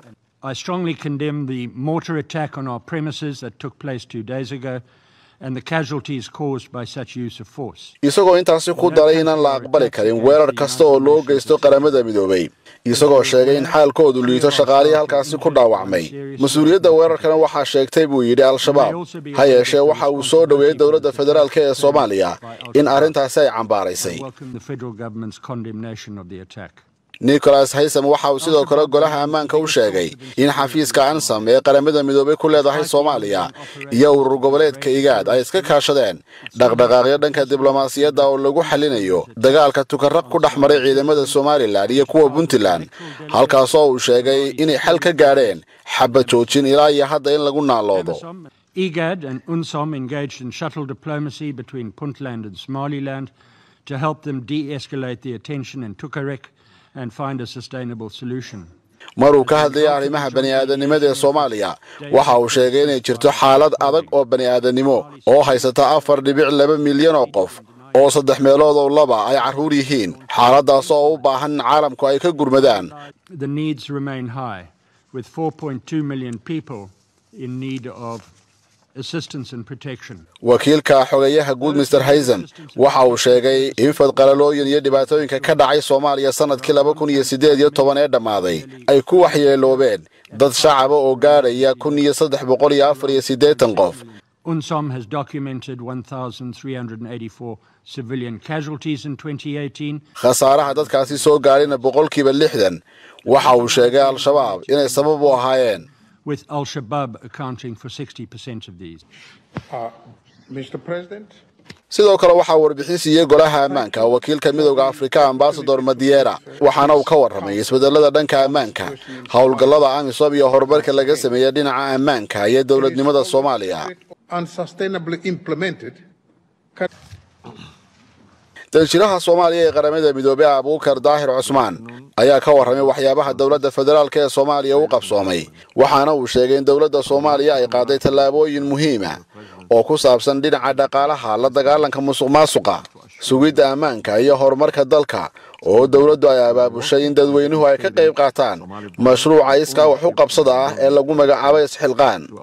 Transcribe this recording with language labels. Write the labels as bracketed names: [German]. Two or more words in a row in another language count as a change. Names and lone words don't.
[English] I strongly condemn the mortar attack on our premises that took place 2 days ago and the casualties caused by such use of force. [Somali] isagoo intaasi ku daray inaan la aqbali karin weerar kasta oo loo geysto Qaramada Midoobay isagoo sheegay in xaalkoodu liito shaqaalihi halkaasi ku dhaawacmay. mas'uuliyadda weerarkan waxa sheegtay buu yiri Al-Shabaab ha yeeshee waxa uu soo dhaweeyay dowladda federaalka ee Soomaaliya in arintaasi ay cambaaraysay. [English] The federal government's condemnation of the attack. [Somali] Nicholas Haysom waxa uu sidoo kale golaha ammaanka u sheegay in xafiiska ansam ee Qaramada Midoobay ku leedahay Soomaaliya iyo urur goboleedka IGAD ay iska kaashadeen dhaqdhaqaaqyo dhanka diblomaasiyadda oo lagu xalinayo dagaalka tukarraq ku dhaxmaray ciidamada Somaliland iyo kuwa Puntland halkaas oo uu sheegay inay xal ka gaareen xabad joojin ilaa iyo hadda in lagu naaloodo. [English] IGAD and UNSOM engaged in shuttle diplomacy between Puntland and Somaliland to help them de-escalate the tension in Tukaraq and find a sustainable solution. [Somali] maruu ka hadlayay arrimaha bani'aadanimada ee Soomaaliya waxa uu sheegay inay jirto xaalad adag oo bani'aadanimo oo haysata 4.2 milyan oo qof oo 3 meelood oo laba ay caruur yihiin xaaladaas oo u baahan caalamku ay ka gurmadaan. [English] The needs remain high with 4.2 million people in need of assistance and protection. [Somali] wakiilka xogayaha guud Mr. Haysom waxa uu sheegay in fadqalalooyin iyo dhibaatooyinka ka dhacay Soomaaliya sanadkii 2018 ee dhamaaday ay ku waxyeeloobeen dad shacab oo gaaraya 1384 qof. [English] UNSOM has documented 1,384 civilian casualties in 2018. [Somali] khasaaraha dadkaasi soo gaarayna 60%. waxa uu sheegay Al-Shabaab inay sabab u ahaayeen [English] with Al-Shabaab accounting for 60% of these. Mr. President. [Somali] sidoo kale waxa warbixin siiyay golaha ammaanka wakiilka Midowga Afrika Ambassador Madiera waxaana uu ka warramay isbedelada dhanka ammaanka hawlgallada AMISOM iyo horumarka laga sameeyay dhinaca ammaanka iyo dawladnimada Soomaaliya. [English] Unsustainably implemented. [Somali] danjiraha Soomaaliya ee Qaramada Midoobay Khudbaddii Usman ayaa ka warramay waxyaabaha dowladda federaalka ee Soomaaliya u qabsoomay waxaana uu sheegay in dowladda Soomaaliya ay qaaday tallaabooyin muhiim ah oo ku saabsan dhinaca dhaqaalaha la dagaalanka musuqmaasuqa sugidda ammaanka iyo horumarka dalka oo dawladdu ay abaabushay in dadweynuhu ay ka qayb qaataan mashruuca iskaa wax u qabsada ah ee lagu magacaabay isxilqaan.